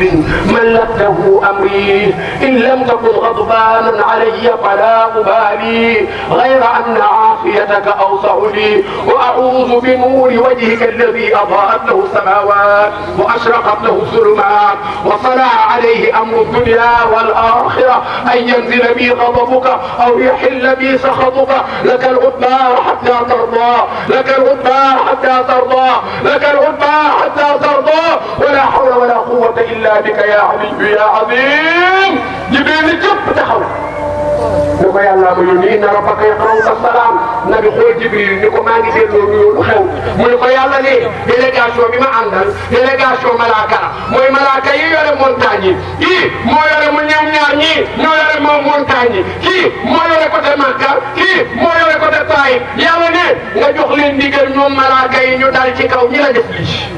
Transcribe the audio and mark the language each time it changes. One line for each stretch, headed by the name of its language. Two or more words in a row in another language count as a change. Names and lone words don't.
Arabic: ملكته أمري إن لم تكن غضبانا علي فلا أبالي غير أن عافيتك أوسع لي وأعوذ بنور وجهك الذي أضاءت له السماوات وأشرقت له الظلمات وصلى عليه أمر الدنيا والآخرة أن ينزل بي غضبك أو يحل بي سخطك لك العتبى حتى ترضى لك العتبى حتى ترضى لك العتبى حتى ترضى ولا حول ولا قوة إلا بك يا علي يا عظيم جبريل جب تحول
Wolof: ni ko yàlla ma yónni
Arabic: إن ربك يقرئك سلام
Wolof: nabi xool Jibril ni ko maa ngi delloo nuyoo lu xew mu ne ko yàlla ne délégation bi ma àndal délégation malaaka la mooy malaaka yi yore montagne yi kii moo yore mu ñoom ñaar ñii ñoo yore moom montagne yi kii moo yore côté Makka kii moo yore côté Taïf yàlla ne nga jox leen ndigal ñoom malaaka yi ñu dal ci kaw ñi la def lii